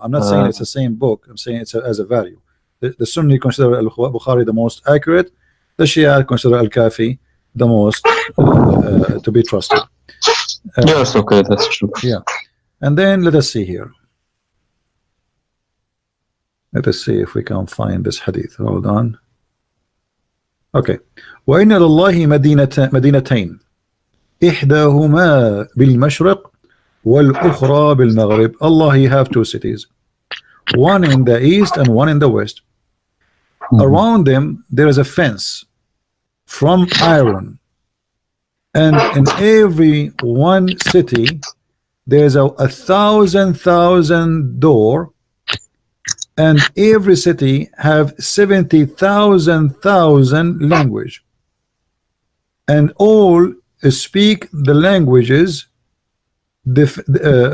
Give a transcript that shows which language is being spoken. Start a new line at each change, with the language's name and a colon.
English: I'm not saying it's the same book. I'm saying it's as a value. The Sunni consider Al-Bukhari the most accurate. The Shia consider Al-Kafi the most to be trusted. yes, okay, that's true. Yeah, and then let us see here. Let us see if we can find this hadith. Hold on. Okay.
Arabic: وإن لله مدينتين إحداهما بالمشرق والأخرى بالمغرب.
English: Allah he have 2 cities, one in the east and one in the west. Around them there is a fence from iron, and in every one city there's a 1,000 door, and every city have 70,000 language, and all speak the languages with the